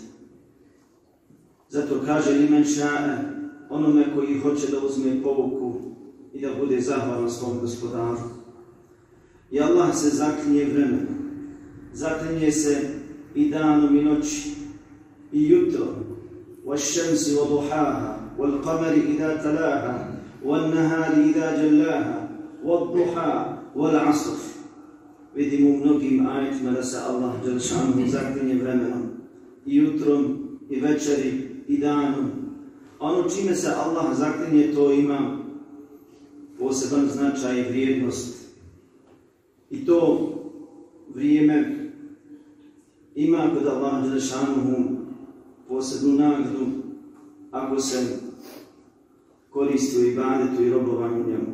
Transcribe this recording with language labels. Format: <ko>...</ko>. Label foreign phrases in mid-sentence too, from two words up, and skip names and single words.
<bs>Zato kaže:</bs> <ar>لمن شاء,</ar> <bs>onome koji hoće da uzme pouku i da bude zahvalan svom gospodaru. I Allah se zaklinje vremenom, zaklinje se i danom i noći i jutro.</bs> <ar>وَالشَّمْسِ وَضُحَاهَا وَالْقَمَرِ إِذَا تَلَاهَا وَالنَّهَارِ إِذَا جَلَّاهَا وَالضُّحَى وَالْعَصْرِ.</ar> <bs>Vidimo u mnogim ajetima da se Allah dželešanu zaklinje vremenom, i jutrom, i večeri, i danom. Ono čime se Allah zaklinje, to ima poseban značaj i vrijednost. I to vrijeme ima kod Allah dželešanu posebnu nagradu ako se koristi u ibadetu i robovanju njemu.</bs>